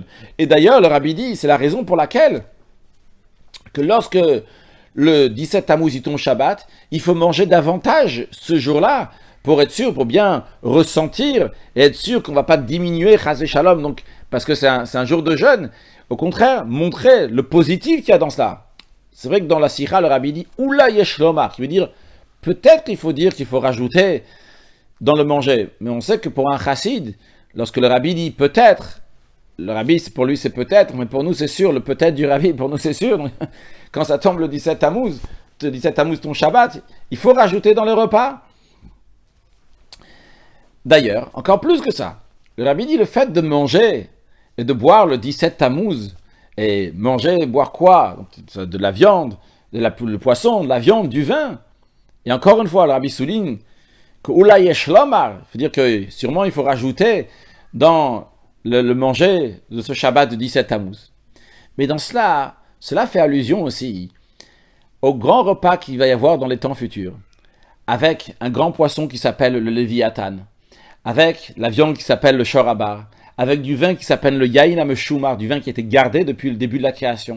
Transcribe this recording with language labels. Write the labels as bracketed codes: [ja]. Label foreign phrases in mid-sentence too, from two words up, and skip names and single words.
[fr] Et d'ailleurs, le rabbi dit, c'est la raison pour laquelle que lorsque le 17 Tammuz il tombe Shabbat, il faut manger davantage ce jour-là pour être sûr, pour bien ressentir et être sûr qu'on ne va pas diminuer [he] חס ושלום, [fr] donc parce que c'est un jour de jeûne. Au contraire, montrer le positif qu'il y a dans cela. C'est vrai que dans la Sikha, le rabbi dit [he] אולי יש לומר, [fr] qui veut dire peut-être qu'il faut dire qu'il faut rajouter dans le manger. Mais on sait que pour un chassid, lorsque le rabbi dit peut-être, le rabbi pour lui c'est peut-être, mais pour nous c'est sûr, le peut-être du rabbi pour nous c'est sûr. Donc, quand ça tombe le 17 Tammuz, ton Shabbat, il faut rajouter dans le repas. D'ailleurs, encore plus que ça, le rabbi dit le fait de manger et de boire le 17 Tammuz, et manger et boire quoi? De la viande, le poisson, de la viande, du vin. Et encore une fois, le rabbi souligne que [he] אולי יש לומר, [fr] il faut dire que sûrement il faut rajouter dans le manger de ce Shabbat de 17 Tammuz. Mais dans cela fait allusion aussi au grand repas qu'il va y avoir dans les temps futurs, avec un grand poisson qui s'appelle le Léviathan, avec la viande qui s'appelle le Shorabar, avec du vin qui s'appelle le [he] יין המשומר, [fr] du vin qui a été gardé depuis le début de la création.